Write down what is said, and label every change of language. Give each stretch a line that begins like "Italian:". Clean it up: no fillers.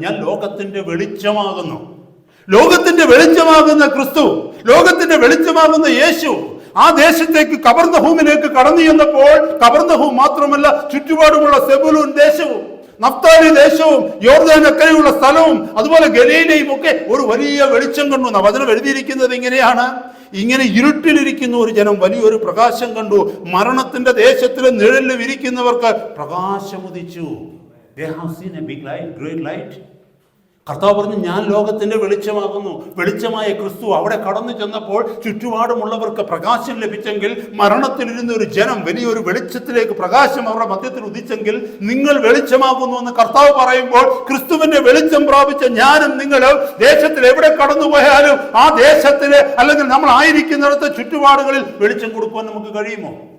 Malayalam: ഞാൻ ലോകത്തിന്റെ വെളിച്ചമാകുന്നു. ലോകത്തിന്റെ വെളിച്ചമാകുന്ന ക്രിസ്തു, ലോകത്തിന്റെ വെളിച്ചമാകുന്ന യേശു ആ ദേശത്തേക്ക് കബർന്നഹൂമിലേക്ക് കടന്നു ചെന്നപ്പോൾ കബർന്നഹൂം മാത്രമല്ല, ചുറ്റുപാടുമുള്ള സെബൂലൂൻ ദേശവും നഫ്താലി ദേശവും യോർദാൻ അക്കരെയുള്ള സ്ഥലവും അതുപോലെ ഗലീലയും ഒക്കെ ഒരു വലിയ വെളിച്ചം കണ്ടു. വചനം എഴുതിയിരിക്കുന്നത് ഇങ്ങനെയാണ്, ഇങ്ങനെ ഇരുട്ടിലിരിക്കുന്ന ഒരു ജനം വലിയൊരു പ്രകാശം കണ്ടു. മരണത്തിന്റെ ദേശത്തിലെ നിഴലിൽ ഇരിക്കുന്നവർക്ക് പ്രകാശം ഉദിച്ചു.
English: They have seen a big light, great light.
Malayalam: കർത്താവ് പറഞ്ഞു, ഞാൻ ലോകത്തിന്റെ വെളിച്ചമാകുന്നു. വെളിച്ചമായ ക്രിസ്തു അവിടെ കടന്നു ചെന്നപ്പോൾ ചുറ്റുപാടുമുള്ളവർക്ക് പ്രകാശം ലഭിച്ചെങ്കിൽ, മരണത്തിലിരുന്ന ഒരു ജനം വലിയൊരു വെളിച്ചത്തിലേക്ക് പ്രകാശം അവരുടെ മധ്യത്തിൽ ഉദിച്ചെങ്കിൽ, നിങ്ങൾ വെളിച്ചമാകുന്നു എന്ന് കർത്താവ് പറയുമ്പോൾ, ക്രിസ്തുവിന്റെ വെളിച്ചം പ്രാപിച്ച ഞാനും നിങ്ങളും ദേശത്തിൽ എവിടെ കടന്നുപോയാലും ആ ദേശത്തില് അല്ലെങ്കിൽ നമ്മൾ ആയിരിക്കുന്നിടത്ത് ചുറ്റുപാടുകളിൽ വെളിച്ചം കൊടുക്കുവാൻ നമുക്ക് കഴിയുമോ?